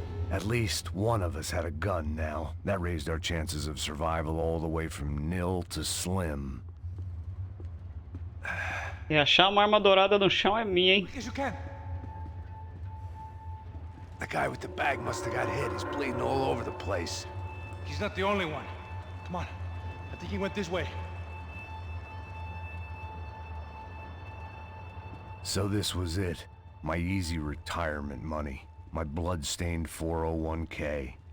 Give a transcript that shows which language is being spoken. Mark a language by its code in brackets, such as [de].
[en] At least one of us had a gun now. That raised our chances of survival all the way from nil to slim. [pt] E achar uma arma dourada no chão é minha, hein? [en] Yes, you can. The guy with the bag must have got hit. He's bleeding all over the place. He's not the only one. Come on. I think he went this way. So this was it. My easy retirement money. My blood-stained 401k.